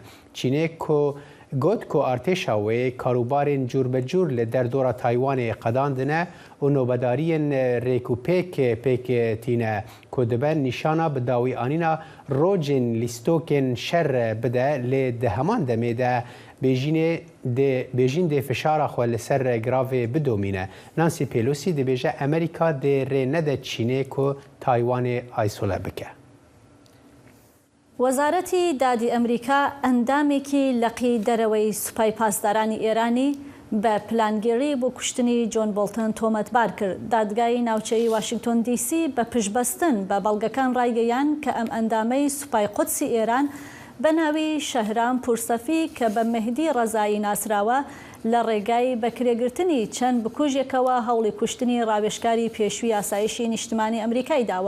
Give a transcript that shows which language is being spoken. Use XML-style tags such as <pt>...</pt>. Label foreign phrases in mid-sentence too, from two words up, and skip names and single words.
<ku>Çînê ku got ku artêşa wê karûbarên cûrbecûr li derdora Taywanê qedandine û nobedariyên rêkûpêk pêk tîne ku dibe nîşana bi dawî anîna rojên lîstokên şer bide lê di heman demê de Bêjîn dê fişara xwe li ser gravê bidomîne. Nancy Pelosi dibêje Amerîka dê rê nede Çînê ku Taywanê aysole bike.</ku> <ckb>وەزارەتی دادی ئەمریکا ئەندامێکی لەقی دەرەوەی سوپای پاسدارانی ئێرانی بە پلانگێڕی بۆ کوشتنی جۆن بۆڵتن تۆمەتبار کرد. دادگای ناوچەی واشنگتۆن دیسی بە پشتبەستن بە بەڵگەکان ڕایگەیان کە ئەم ئەندامەی سوپای قودسی ئێران بە ناوی شەهرام پورسەفی کە بە مەهدی ڕەزایی ناسراوە لە ڕێگای بەکرێگرتنی چەند بکوژێکەوە هەوڵی کوشتنی ڕاوێژکاری پێشووی ئاسایشی نیشتمانی ئەمریکای داوە.</ckb>